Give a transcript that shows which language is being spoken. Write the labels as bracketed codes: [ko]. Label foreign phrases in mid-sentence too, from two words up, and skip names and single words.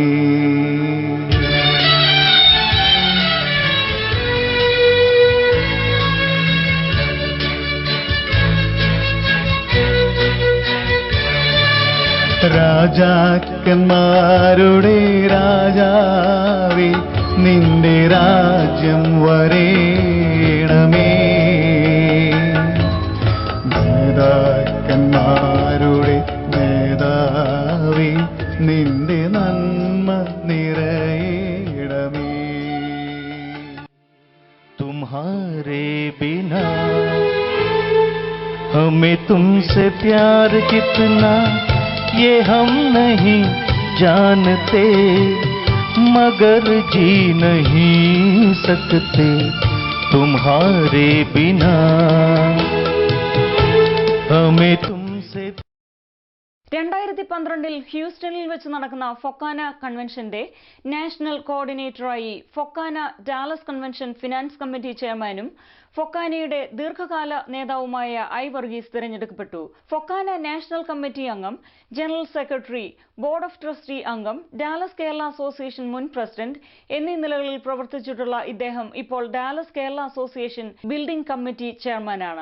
[ml] രാജാക്കന്മാരുടെ രാജാവേ നിന്റെ രാജ്യം വരേണമേ, നേതാക്കന്മാരുടെ നേതാവേ നിന്റെ നന്മ നിറയണമേ. [hi] तुम्हारे बिना हमें तुमसे प्यार कितना ये हम नहीं जानते, मगर जी नहीं सकते तुम्हारे बिना हमें तुमसे. [ml] 2012 ഹ്യൂസ്റ്റണിൽ വെച്ച് നടക്കുന്ന ഫൊക്കാന കൺവെൻഷന്റെ [en] national coordinator [ml] ഫൊക്കാന [en] Dallas convention finance committee chairman [ml] ഫൊക്കാനയുടെ ദീർഘകാല നേതാവുമായ ഐ വർഗീസ് തിരഞ്ഞെടുക്കപ്പെട്ടു. ഫൊക്കാന [en] national committee [ml] അംഗം, [en] general secretary, board of trustee [ml] അംഗം, ഡാലസ് കേരള അസോസിയേഷൻ മുൻ പ്രസിഡന്റ് എന്നീ നിലകളിൽ പ്രവർത്തിച്ചിട്ടുള്ള ഇദ്ദേഹം ഇപ്പോൾ ഡാലസ് കേരള അസോസിയേഷൻ [en] building committee chairman.